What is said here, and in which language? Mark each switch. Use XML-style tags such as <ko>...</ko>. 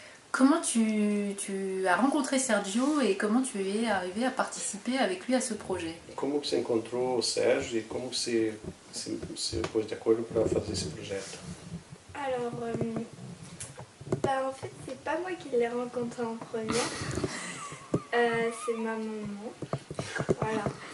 <fr>Comment tu as rencontré Sergio et comment tu es arrivé à participer avec lui à ce projet?</fr> <pt>Como você encontrou o Sérgio e como você se pôs de acordo para fazer esse projeto?</pt> <fr>Alors, en fait, c'est pas moi qui l'ai rencontré en première, c'est ma maman. Voilà.</fr>